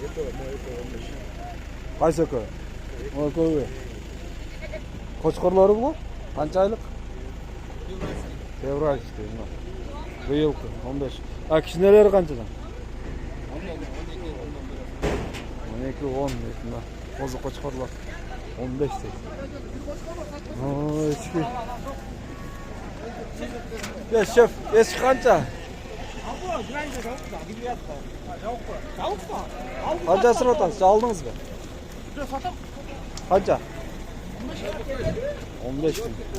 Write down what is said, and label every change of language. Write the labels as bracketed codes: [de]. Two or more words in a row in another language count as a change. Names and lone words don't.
[ky] Кайсы экөө? Экөө. Кочкорлору бул? Канча айлык? Февральский. Быйылкы 15. Кичинелери канчадан? 12-10 дейт. [uz] Qo'zi qo'chqorlar 15 deydi. Oo, eski. Ya şef, eski qancha? Qanchasini otasiz? Aldingizmi? Qancha? 15 ming.